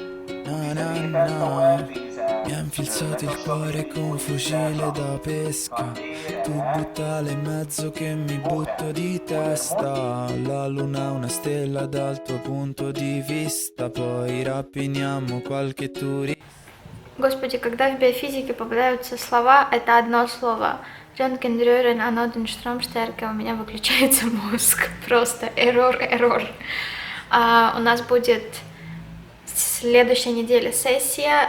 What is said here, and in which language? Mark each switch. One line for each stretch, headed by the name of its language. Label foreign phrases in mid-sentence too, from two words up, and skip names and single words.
Italian: No, no, no, mi ha infilzato il cuore con un fucile da pesca. Tu buttale in mezzo che mi butto di testa. La luna è una stella dal tuo punto di vista. Poi rapiniamo qualche turista.
Russian: Господи, когда в биофизике попадаются слова, это одно слово. Рентген, Аноденштромштерке, у меня выключается мозг. Просто эррор. У нас будет следующей неделе сессия.